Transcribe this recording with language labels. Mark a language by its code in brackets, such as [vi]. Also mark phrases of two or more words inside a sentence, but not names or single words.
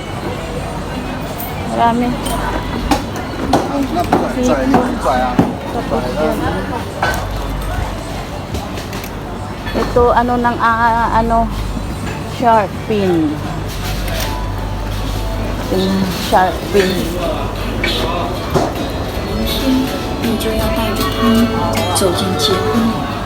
[tl] Marami. Tapos yan. Ito ano ng [en] shark fin. [tl] Yung [en] shark fin. [zh] 你就要带着他走进结婚礼。